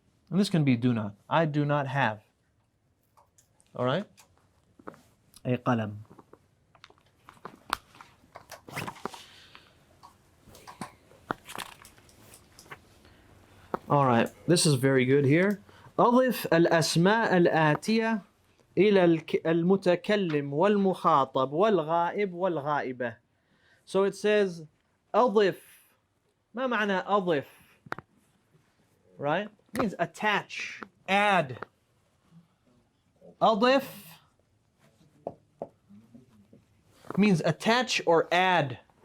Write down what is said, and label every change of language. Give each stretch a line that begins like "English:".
English: And this can be do not. I do not have. All right?
Arabic: أي قلم.
English: All right, this is very good here.
Arabic: أضف الأسماء الآتية إلى المتكلم والمخاطب والغائب والغائبة.
English: So it says أضف.
Arabic: ما معنى أضف?
English: Right? It means attach, add. أضف means attach or add.